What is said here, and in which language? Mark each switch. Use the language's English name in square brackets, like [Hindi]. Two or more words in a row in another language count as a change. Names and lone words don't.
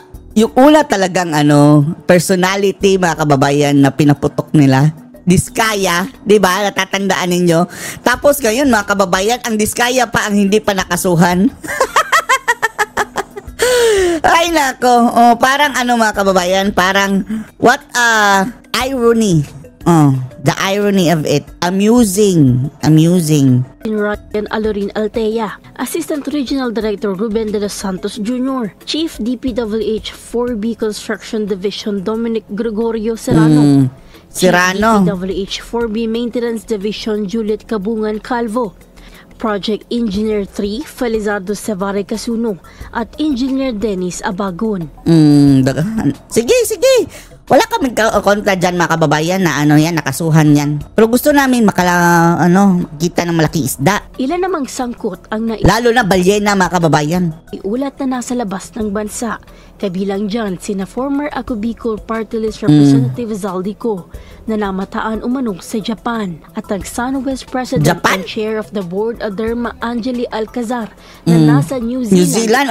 [Filipino] Yung una talagang personality mga kababayan na pinaputok nila. Diskaya, 'di ba? Natatandaan ninyo. Tapos ngayon mga kababayan, ang Diskaya pa ang hindi pa nakasuhan. Ay nako, parang mga kababayan, parang [English] what irony. The irony of it. Amusing. Ryan Alorin Altea, Assistant Regional Director Ruben de los Santos Jr., Chief DPWH 4B Construction Division Dominic Gregorio Serrano, DPWH 4B Maintenance Division Juliet Cabungan Calvo, Project Engineer 3 Felizardo Sevare Casuno at Engineer Dennis Abagon. [Filipino] Sige. Wala kaming kontra dyan mga kababayan na nakasuhan yan. Pero gusto namin makita ng malaking isda. Ilan namang sangkot ang lalo na balyena mga kababayan. Iulat na nasa labas ng bansa. Kabilang dyan sina former Ako Bicol Party List Representative Zaldico na namataan umanong sa Japan at ang SunWest [English] President and Chair of the Board [Filipino] Aderma Angeli Alcazar na nasa New Zealand.